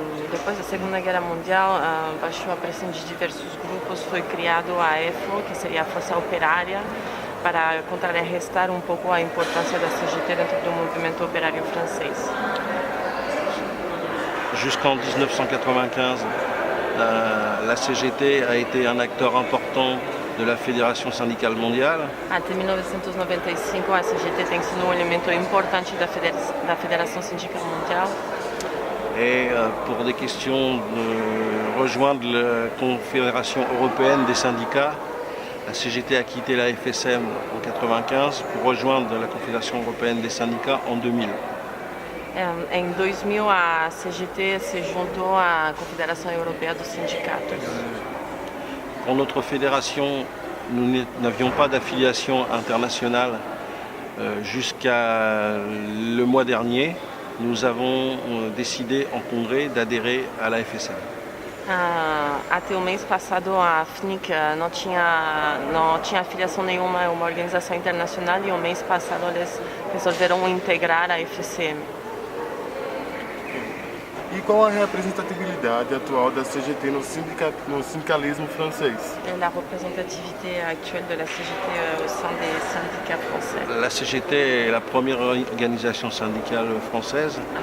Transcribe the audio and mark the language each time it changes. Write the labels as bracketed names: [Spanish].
[Portuguese] Depois da Segunda Guerra Mundial, baixou a pressão de diversos grupos, foi criado a EFO, que seria a Força Operária, para contrarrestar um pouco a importância da CGT dentro do movimento operário francês. [French] Jusqu'en 1995, la CGT a été un acteur important de la Fédération syndicale mondiale. [Portuguese] Até 1995, a CGT tem sido um elemento importante da Federação Sindical Mundial. [French] Et pour des questions de rejoindre la Confédération européenne des syndicats, la CGT a quitté la FSM en 1995 pour rejoindre la Confédération européenne des syndicats en 2000. [Portuguese] Em 2000, a CGT se juntou à Confederação Europeia dos Sindicatos. [French] Pour notre fédération, nous n'avions pas d'affiliation internationale jusqu'à le mois dernier. Nous avons décidé en congrès d'adhérer à la FSM. [Portuguese] Até o mês passado, a FNIC não tinha afiliação nenhuma, é uma organização internacional, e o mês passado eles resolveram integrar a FCM. E qual a representatividade atual da CGT no sindicalismo francês? [French] La représentativité actuelle de la CGT au sein des syndicats français. La CGT est la première organisation syndicale française.